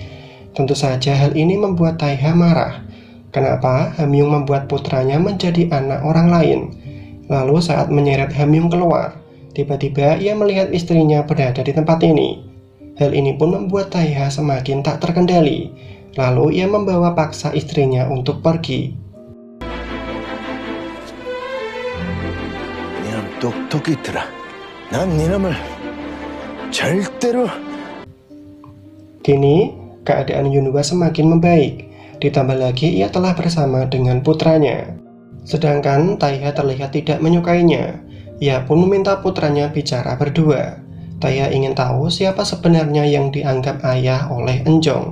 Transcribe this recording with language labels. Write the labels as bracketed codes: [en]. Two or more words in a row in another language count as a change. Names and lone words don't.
[id] Tentu saja hal ini membuat Taiha marah. Kenapa Hamyung membuat putranya menjadi anak orang lain? Lalu saat menyeret Hamyung keluar, tiba-tiba ia melihat istrinya berada di tempat ini. Hal ini pun membuat Taiha semakin tak terkendali. Lalu ia membawa paksa istrinya untuk pergi. [ko] 똑똑히 있더라. 난 니놈을 절대로. [id] Kini, keadaan Yunhwa semakin membaik. Ditambah lagi ia telah bersama dengan putranya. Sedangkan Taiha terlihat tidak menyukainya. Ia pun meminta putranya bicara berdua. Taiha ingin tahu siapa sebenarnya yang dianggap ayah oleh Eunjong.